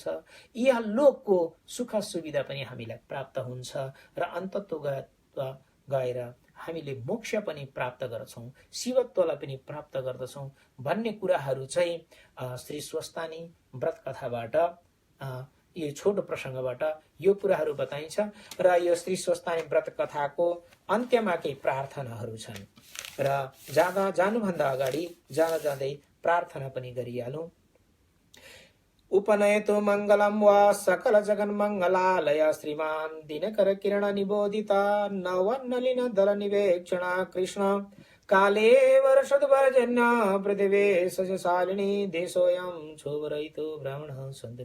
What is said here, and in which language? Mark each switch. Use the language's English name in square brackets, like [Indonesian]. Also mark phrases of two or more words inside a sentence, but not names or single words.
[Nepali] यह लोकको सुख सुविधा पनि हामीलाई प्राप्त हुन्छ र अन्ततः गएर हामीले मोक्ष पनि प्राप्त गर्छौं, शिवत्वलाई पनि प्राप्त गर्दछौं भन्ने कुराहरू चाहिँ श्री स्वस्तानी व्रत कथाबाट, यो छोटो प्रसङ्गबाट यो कुराहरू बताइन्छ। र यो श्री स्वस्तानी व्रत कथाको अन्त्यमा केही प्रार्थनाहरू छन् र जानुभन्दा अगाडि जाँदै प्रार्थना पनि गरिहालौं। [Sanskrit] उपनयतु मङ्गलं वा सकल जगन् मङ्गलालय श्रीमान् दिनकर किरण निबोधिता नवनलिन दल निवेक्षण कृष्ण काले वर्षद्वर्जन्य पृथिवे सजशालिनी देशोऽयं क्षोभरहितो ब्राह्मणः सन्तु